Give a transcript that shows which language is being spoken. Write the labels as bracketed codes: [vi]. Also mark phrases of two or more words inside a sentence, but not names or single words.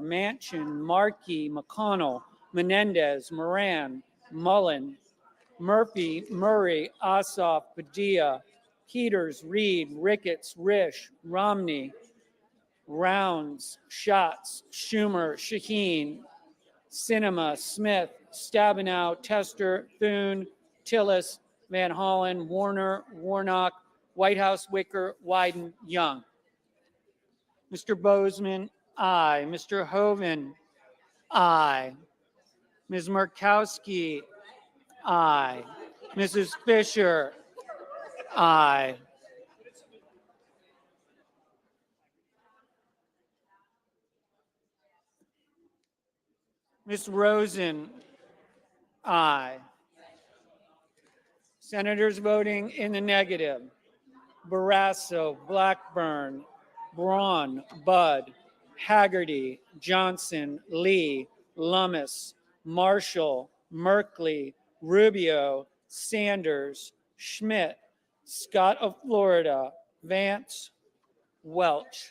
[en] Manchin, Markey, McConnell, Menendez, Moran, Mullen, Murphy, Murray, Ossoff, Padilla, Peters, Reed, Ricketts, Risch, Romney, Rounds, Schatz, Schumer, Shaheen, Sinema, Smith, Stabenow, Tester, Thune, Tillis, Van Hollen, Warner, Warnock, Whitehouse, Wicker, Wyden, Young. Mr. Bozeman, aye. Mr. Hoeven, aye. Ms. Murkowski, aye. Mrs. Fisher, aye. Ms. Rosen, aye. Senators voting in the negative: Barrasso, Blackburn, Braun, Budd, Haggerty, Johnson, Lee, Lummis, Marshall, Merkley, Rubio, Sanders, Schmidt, Scott of Florida, Vance, Welch.